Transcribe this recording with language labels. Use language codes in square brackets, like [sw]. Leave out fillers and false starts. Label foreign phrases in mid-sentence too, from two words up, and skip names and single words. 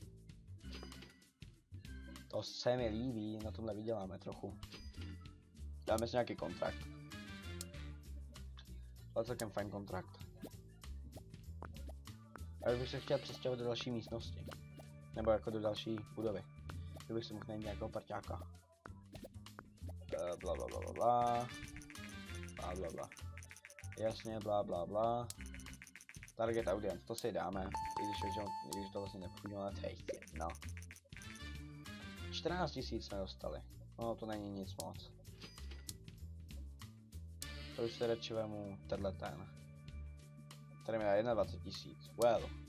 [cs] To se mi líbí, na tomhle vyděláme trochu. Dáme si nějaký kontrakt. To je celkem fajn kontrakt. A bych se chtěl přestěhovat do další místnosti. Nebo jako do další budovy. Kdybych si mohl najít nějakého parťáka. Bla bla bla bla bla. Bla bla bla. Jasně, bla bla bla. [en] Target audience, [cs] to si dáme. I když to vlastně nepůjde, ale to je jedno. 14 000 jsme dostali. No to není nic moc. To už se radši vemu tenhle ten. Tady mi dá 21 000. Well.